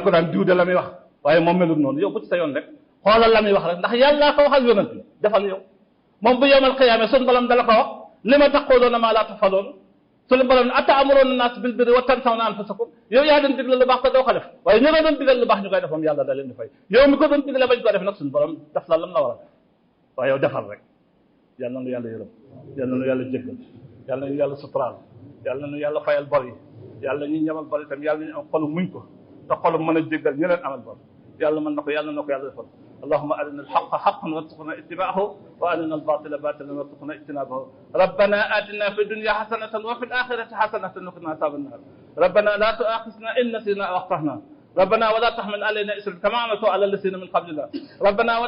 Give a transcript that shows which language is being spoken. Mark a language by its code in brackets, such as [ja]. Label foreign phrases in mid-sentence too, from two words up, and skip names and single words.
[wo] ko daan diw de la muy wax waaye moom melul noonu yow bu ci sa yoon rek xoolal la muy wax rek ndax yàllaa ko wax ak yonent bi defal yow moom bu [ar] يوم القيامة [wo] sun borom dala ko wax [ar] لم تقولون ما لا تفعلون [wo] sunu borom [ar] أتأمرون الناس بالبر وتنسون أنفسكم [wo] yow yaa doon digle lu baax te doo ko def waaye ñoo doon digal lu baax ñu koy def moom yàlla da leen di fay yow mi ko doon digle bañ ko def nag suñu borom def la lam la war a def waaye yow defal rek yal na nu yàlla yërëm yal na nu yàlla jéggal yal na nu yàlla suturaal yal na nu yàlla fayal bor yi yàlla ñi ñamal bor itam yàlla ñu am xolu muñ ko te xolu mën a jéggal ñu leen amal bor yàlla mën na ko yàlla na ko yàlla defal [ar] اللهم أرنا الحق حقا وارزقنا اتباعه وأرنا الباطل باطلا وارزقنا اجتنابه ربنا آتنا في الدنيا حسنة وفي الآخرة حسنة وقنا عذاب النار ربنا لا تؤاخذنا إن نسينا أو أخطأنا ربنا ولا [wo] تحمل علينا إصرا كما عملته على الذين من قبلنا ربنا ولا